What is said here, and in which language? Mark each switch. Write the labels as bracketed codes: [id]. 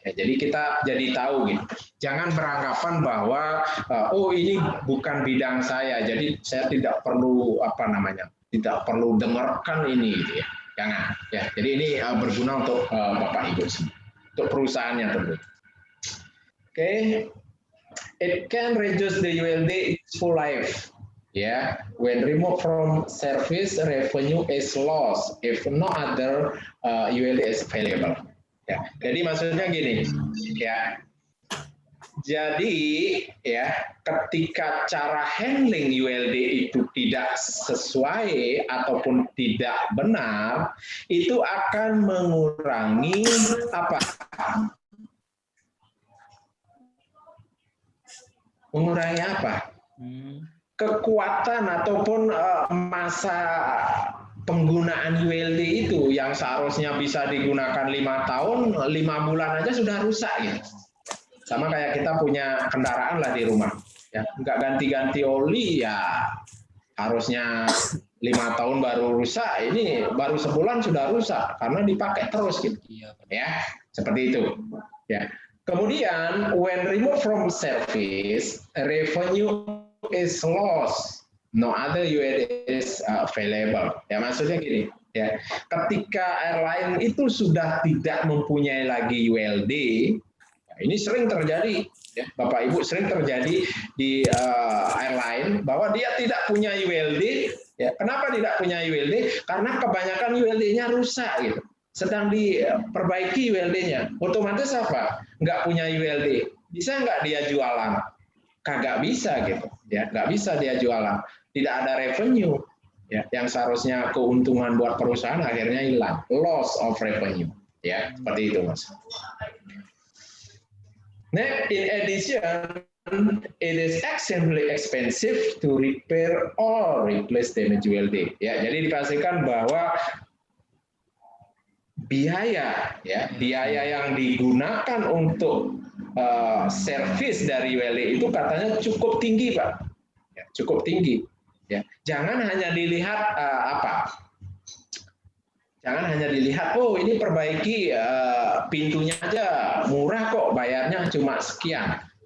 [id] Ya, jadi kita jadi tahu gitu. Jangan beranggapan bahwa oh ini bukan bidang saya, jadi saya tidak perlu tidak perlu dengarkan ini gitu ya. Jangan. Ya, jadi ini berguna untuk Bapak Ibu semua, untuk perusahaannya tentu. Oke. [en] It can reduce the ULD useful life. Yeah, when removed from service, revenue is lost if no other ULD is available. [id] Ya, jadi maksudnya gini, ya. Jadi ya, ketika cara handling ULD itu tidak sesuai ataupun tidak benar, itu akan mengurangi apa? Mengurangi apa? Kekuatan ataupun masa penggunaan ULD itu yang seharusnya bisa digunakan 5 tahun, 5 bulan aja sudah rusak gitu. Sama kayak kita punya kendaraan lah di rumah, ya nggak ganti-ganti oli ya harusnya 5 tahun baru rusak, ini baru sebulan sudah rusak karena dipakai terus gitu, ya seperti itu, ya. [en] Kemudian, when removed from service, revenue is lost. No other ULD is available. [id] Ya maksudnya gini, ya. Ketika airline itu sudah tidak mempunyai lagi ULD, ya, ini sering terjadi, ya, Bapak Ibu sering terjadi di airline bahwa dia tidak punya ULD. Ya, kenapa tidak punya ULD? Karena kebanyakan ULD-nya rusak gitu. Sedang diperbaiki ULD-nya, otomatis apa? Nggak punya ULD, bisa nggak dia jualan? Kagak bisa gitu, ya nggak bisa dia jualan. Tidak ada revenue, ya yang seharusnya keuntungan buat perusahaan akhirnya hilang, [en] loss of revenue, [id] ya seperti itu mas. [en] Next, in addition, it is extremely expensive to repair or replace damaged ULD. [id] Ya, jadi dipastikan bahwa biaya yang digunakan untuk servis dari ULD itu katanya cukup tinggi, Pak. Ya, cukup tinggi. Ya, jangan hanya dilihat jangan hanya dilihat, oh ini perbaiki pintunya aja murah kok, bayarnya cuma sekian.